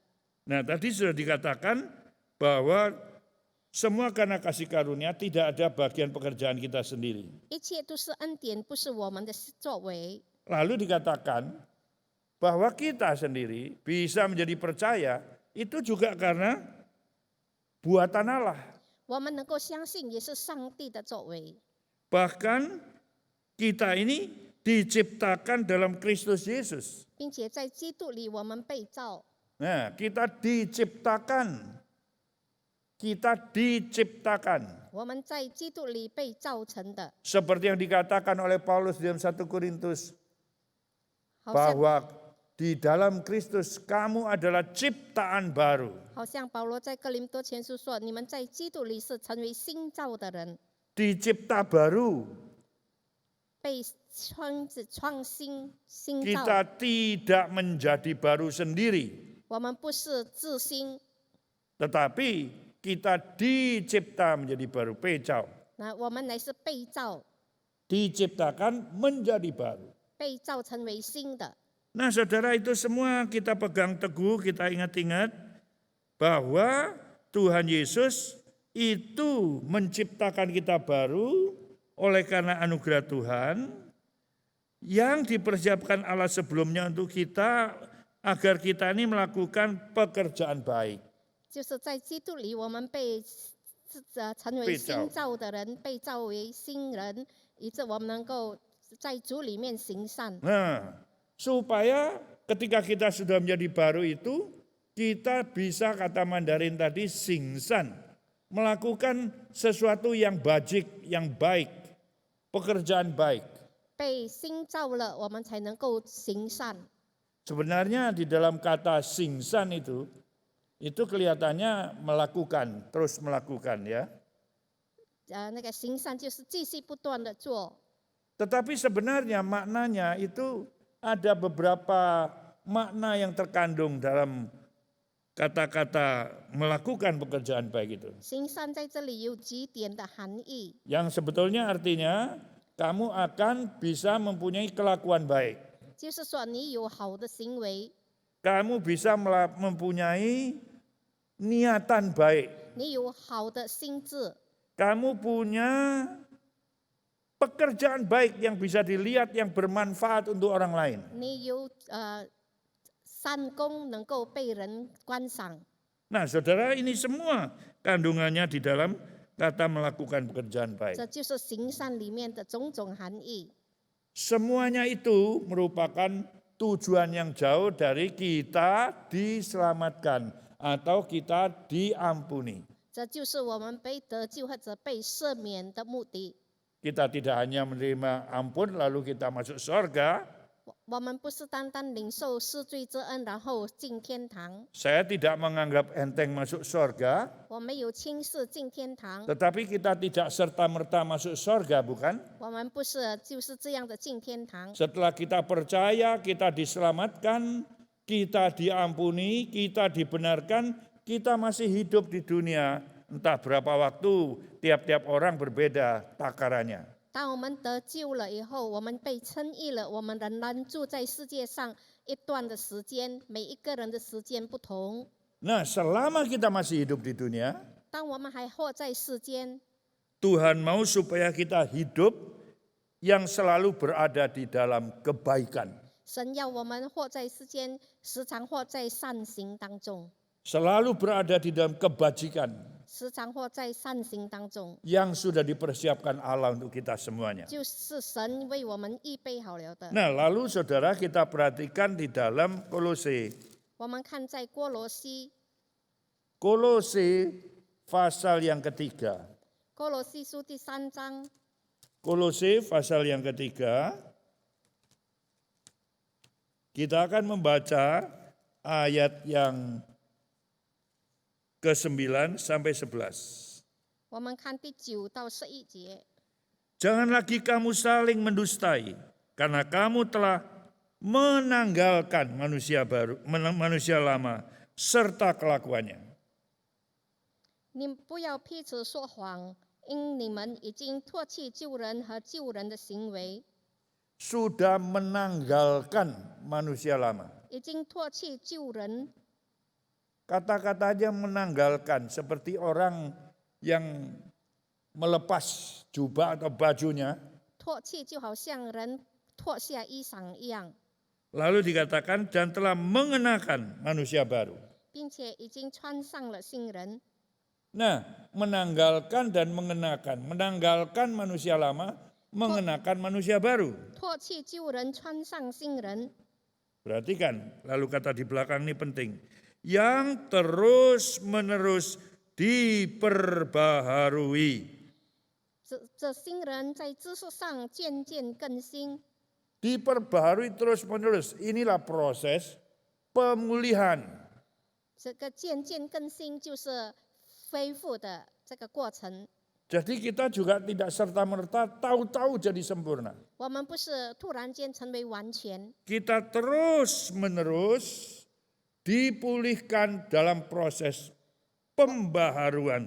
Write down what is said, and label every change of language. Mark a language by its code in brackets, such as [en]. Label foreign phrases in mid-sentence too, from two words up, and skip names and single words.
[id] Nah, tadi sudah dikatakan bahwa semua karena kasih karunia, tidak ada bagian pekerjaan kita sendiri. [zh] 一切都是恩典，不是我们的作为。 [id] Lalu dikatakan bahwa kita sendiri bisa menjadi percaya itu juga karena buatan Allah. [zh] 我们能够相信，也是上帝的作为。 [id] Bahkan kita ini diciptakan dalam Kristus Yesus. [zh] 并且在基督里我们被造。 [id] Nah, kita diciptakan. Kita diciptakan. [zh] 我们在基督里被造成的， [id] Seperti yang dikatakan oleh Paulus dalam 1 Korintus. [zh] 好像 [id] Bahwa di dalam Kristus kamu adalah ciptaan baru. [zh] 好像保罗在哥林多前书说：“你们在基督里是成为新造的人， [id] Dicipta baru. [zh] 被创新新造。 [id] Kita tidak menjadi baru sendiri. [zh] 我们不是自新， [id] Tetapi kita dicipta menjadi baru. Pecau. [zh] 那我们乃是被造， [id] Diciptakan menjadi baru. [zh] 被造成为新的。 [id] Nah saudara, itu semua kita pegang teguh, kita ingat-ingat bahwa Tuhan Yesus itu menciptakan kita baru oleh karena anugerah Tuhan yang dipersiapkan Allah sebelumnya untuk kita agar kita ini melakukan pekerjaan baik. [zh] 就是在基督里，我们被成为新造的人，被造为新人，以致我们能够在主里面行善。 [id] Nah, supaya ketika kita sudah menjadi baru itu, kita bisa kata Mandarin tadi singsan, melakukan sesuatu yang bajik, yang baik, pekerjaan baik. [zh] 被新造了，我们才能够行善。 [id] Sebenarnya di dalam kata singsan itu kelihatannya melakukan, terus melakukan ya. [zh] 那个行善就是继续不断的做， [id] Tetapi sebenarnya maknanya itu ada beberapa makna yang terkandung dalam kata-kata melakukan pekerjaan baik itu. [zh] 行善在这里有几点的含义， [id] Yang sebetulnya artinya kamu akan bisa mempunyai kelakuan baik. [zh] 就是说你有好的行为， [id] Kamu bisa mempunyai niatan baik. [zh] 你有好的心智， [id] Kamu punya pekerjaan baik yang bisa dilihat, yang bermanfaat untuk orang lain. [zh] 你有善功能够被人观赏。 [id] Nah saudara, ini semua kandungannya di dalam kata melakukan pekerjaan baik. [zh] 这就是行善里面的种种含义。 [id] Semuanya itu merupakan tujuan yang jauh dari kita diselamatkan atau kita diampuni. [zh] 这就是我们被得救或者被赦免的目的。 [id] Kita tidak hanya menerima ampun lalu kita masuk surga. [zh] 我们不是单单领受赦罪之恩，然后进天堂。 [id] Saya tidak menganggap enteng masuk surga, [zh] 我们有轻视进天堂， [id] tetapi kita tidak serta-merta masuk surga, bukan? [zh] 我们不是就是这样的进天堂。 [id] Setelah kita percaya, kita diselamatkan, kita diampuni, kita dibenarkan, kita masih hidup di dunia. Entah berapa waktu, tiap-tiap orang berbeda takarannya. [zh] 当我们得救了以后，我们被称义了，我们仍然住在世界上一段的时间，每一个人的时间不同。 [id] Nah, selama kita masih hidup di dunia, [zh] 当我们还活在世间， [id] Tuhan mau supaya kita hidup yang selalu berada di dalam kebaikan. [zh] 神要我们活在世间，时常活在善行当中， [id] Selalu berada di dalam kebajikan [zh] 时常活在善行当中， [id] yang sudah dipersiapkan Allah untuk kita semuanya. [zh] 就是神为我们预备好了的。 [id] Nah, lalu saudara kita perhatikan di dalam Kolose. [zh] 我们看在哥罗西， [id] Kolose pasal yang ketiga. [zh] 哥罗西书第3章， [id] Kolose pasal yang ketiga. Kita akan membaca ayat yang ke-9 sampai 11. [zh] 我们看第9到11节。 [id] Jangan lagi kamu saling mendustai, karena kamu telah menanggalkan manusia baru, manusia lama, serta kelakuannya. [zh] 你不要彼此说谎，因你们已经唾弃旧人和旧人的行为， [id] Sudah menanggalkan manusia lama. [zh] 已经唾弃旧人。 [id] Kata-kata aja menanggalkan, seperti orang yang melepas jubah atau bajunya, [zh] 唾弃就好像人脱下衣裳一样， [id] lalu dikatakan dan telah mengenakan manusia baru. [zh] 并且已经穿上了新人。 [id] Nah, menanggalkan dan mengenakan. Menanggalkan manusia lama mengenakan manusia baru. [zh] 脱去旧人，穿上新人。 [id] Perhatikan, lalu kata di belakang ini penting. Yang terus-menerus diperbaharui. [zh] 这新人在知识上渐渐更新， [id] Diperbaharui terus-menerus. Inilah proses pemulihan. [zh] 这个渐渐更新就是恢复的这个过程。 [id] Jadi kita juga tidak serta-merta tahu-tahu jadi sempurna. [zh] 我们不是突然间成为完全， [id] Kita terus-menerus dipulihkan dalam proses pembaharuan.